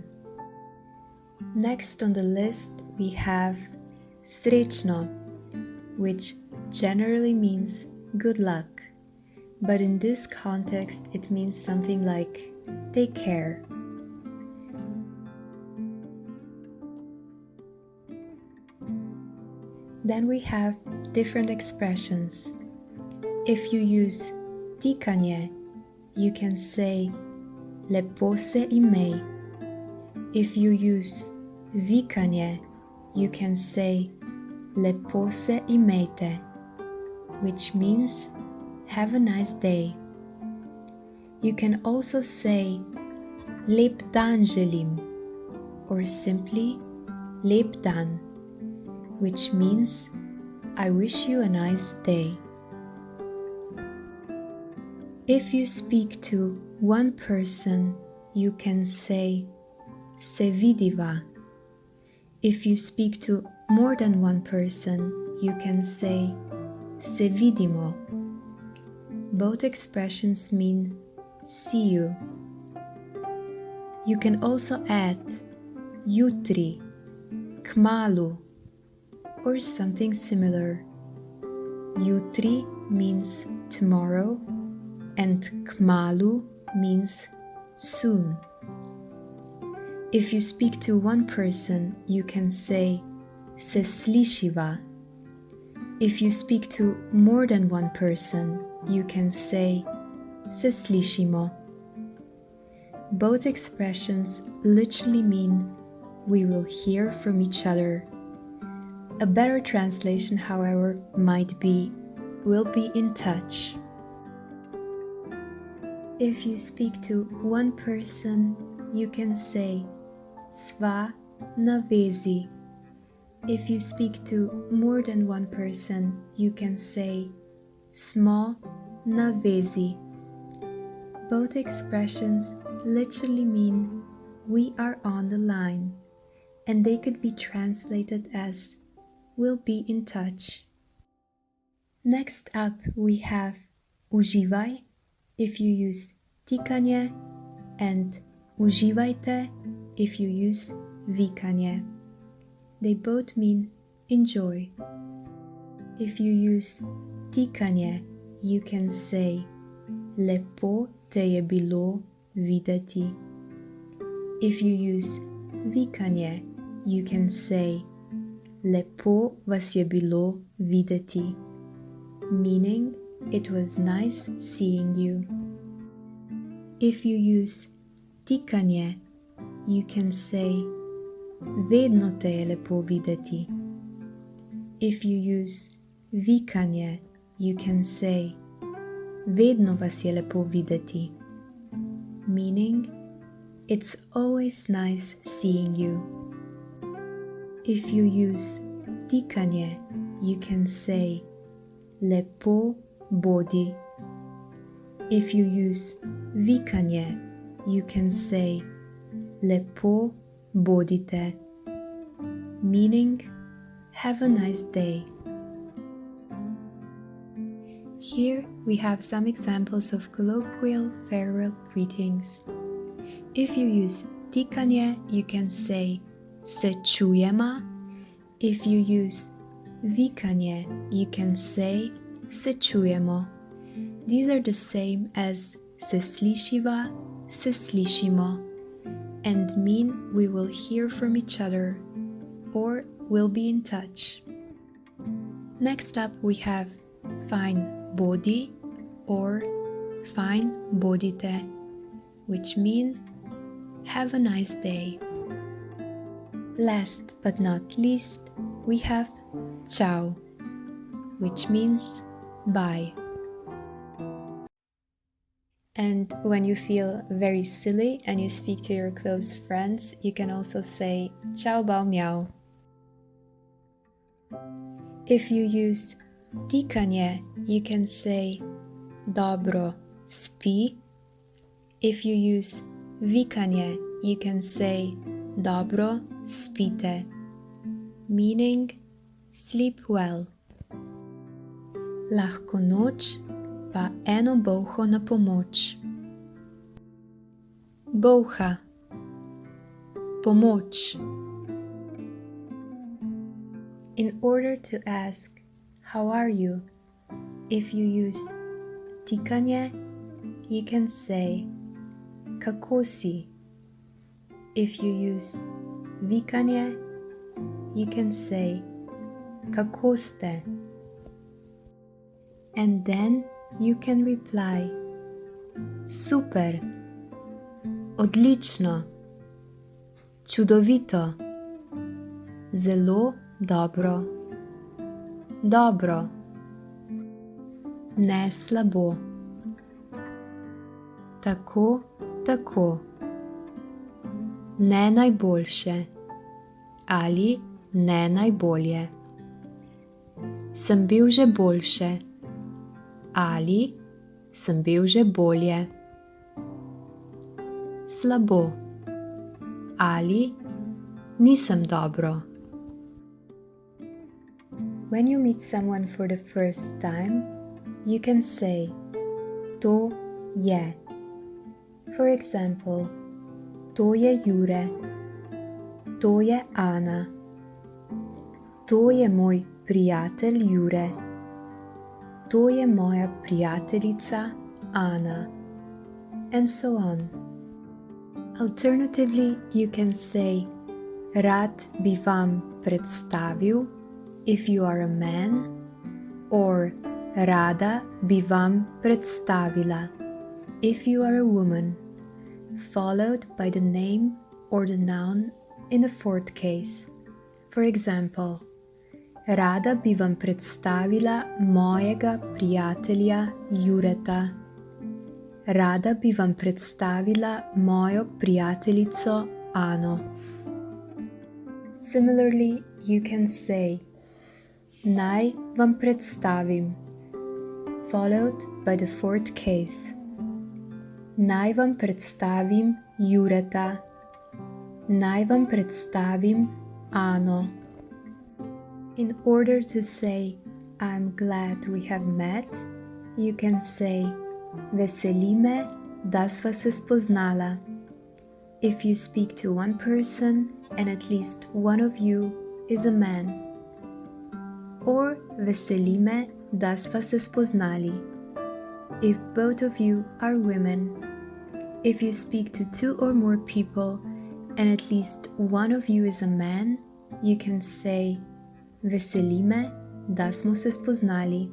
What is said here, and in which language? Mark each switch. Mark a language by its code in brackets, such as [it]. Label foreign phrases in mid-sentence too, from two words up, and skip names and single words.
[en] Next on the list we have srečno, which generally means good luck, but in this context it means something like take care. Then we have different expressions. If you use tikanje, you can say [sl] lepo se imej. [en] If you use vikanje, you can say [sl] lepo se imejte, [en] which means have a nice day. You can also say [sl] lep dan želim, [en] or simply [sl] lep dan, [en] which means I wish you a nice day. If you speak to one person, you can say [sl] se vidiva. [en] If you speak to more than one person, you can say [sl] se vidimo. [en] Both expressions mean see you. You can also add [sl] jutri, kmalu, [en] or something similar. Jutri means tomorrow and kmalu means soon. If you speak to one person, you can say [sl] se slišiva. [en] If you speak to more than one person, you can say [sl] se slišimo. [en] Both expressions literally mean we will hear from each other. A better translation, however, might be we'll be in touch. If you speak to one person, you can say [sl] sva na vezi. [en] If you speak to more than one person, you can say [sl] smo na vezi. [en] Both expressions literally mean we are on the line, and they could be translated as we'll be in touch. Next up we have uživaj if you use tikanje and uživajte if you use vikanje. They both mean enjoy. If you use tikanje, you can say [sl] lepo te je bilo videti. [en] If you use vikanje, you can say [sl] lepo vas je bilo videti, [en] meaning it was nice seeing you. If you use tikanje, you can say [sl] vedno te je lepo videti. [en] If you use vikanje, you can say [sl] vedno vas je lepo videti, [en] meaning it's always nice seeing you. If you use tikanje, you can say [sl] lepo bodi. [en] If you use vikanje, you can say [sl] lepo bodite, [en] meaning have a nice day. Here we have some examples of colloquial farewell greetings. If you use tikanje, you can say [sl] se čujema. [en] If you use vikanje, you can say [sl] se čujemo. [en] These are the same as [sl] se slišiva, se slišimo, [en] and mean we will hear from each other or will be in touch. Next up we have [sl] fajn bodi [en] or [sl] fajn bodite, [en] which mean have a nice day. Last but not least, we have ciao, which means bye. And when you feel very silly and you speak to your close friends, you can also say [sl] ciao bao miau. [en] If you use tikanje, you can say [sl] dobro spi. [en] If you use vikanje, you can say [sl] dobro spite, [en] meaning sleep well. [sl] Lahko noč, pa eno bolho na pomoč. Bolha, pomoč. [en] In order to ask, how are you? If you use tikanje, you can say, [sl] kako si? [en] If you use vikanje, you can say, [sl] kako ste? [en] And then you can reply, [sl] super, odlično, čudovito, zelo dobro, dobro, ne slabo, tako, tako, ne najboljše ali ne najbolje. Sem bil že boljše ali sem bil že bolje. Slabo ali nisem dobro. [en] When you meet someone for the first time, you can say, [sl] to je. For example, to je Jure, to je Ana, to je moj prijatelj Jure, to je moja prijateljica Ana, [en] and so on. Alternatively, you can say, [sl] rad bi vam predstavil, [en] if you are a man, or [sl] rada bi vam predstavila, [en] if you are a woman, followed by the name or the noun in the fourth case. For example, [sl] rada bi vam predstavila mojega prijatelja Jureta. Rada bi vam predstavila mojo prijateljico Ano. [en] Similarly, you can say, [sl] naj vam predstavim, [en] followed by the fourth case. [sl] Naj vam predstavim Jureta. Naj vam predstavim Ano. [en] In order to say, I'm glad we have met, you can say, [sl] veseli me, da sva se spoznala. [en] If you speak to one person and at least one of you is a man. [sl] Or veseli me, da sva se spoznali, [en] if both of you are women. If you speak to two or more people and at least one of you is a man, you can say, [sl] veseli me, da smo se spoznali.